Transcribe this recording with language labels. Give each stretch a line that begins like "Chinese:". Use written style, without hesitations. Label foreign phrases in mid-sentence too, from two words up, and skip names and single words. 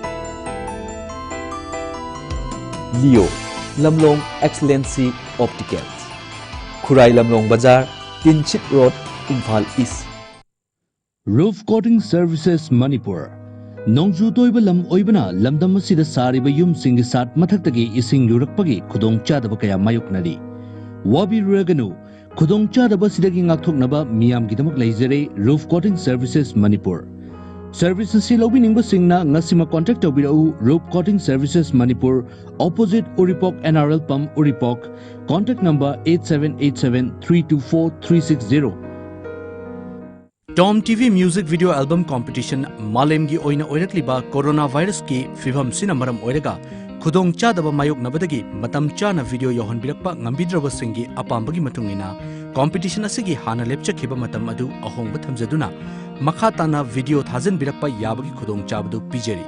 English: Leo Lamlong Excellency Opticals, Khurai Lamlong Bazar, Tinchit Road, Imphal East. Roof Coating Services Manipur.
Manipuri: Nongju toiba lam oibana lamdam asida sariba yum singi sat mathaktagi ising yurakpagi khudong chadaba kaya mayoknari. Wabi raganu khudong chadaba sidagi ngakthoknaba miyam gidamak leizare Roof Coating Services Manipur. Services si lobiningba singna ngasima contact tawbirau Roof Coating Services Manipur, opposite Uripok NRL Pump Uripok,
English: contact number 8787324360.
Manipuri: TOMTV Music Video Album Competition Malemgi oina oirakliba coronavirus ki fibam sina maram oiraga khudong chadaba mayok nabadagi matam chana video yohon birakpa ngambidraba singi apambagi matungina competition asigi hana lepchakhiba matam adu ahongba thamjaduna makhatana video thazin birakpa yabagi khudong chabadu pijeri.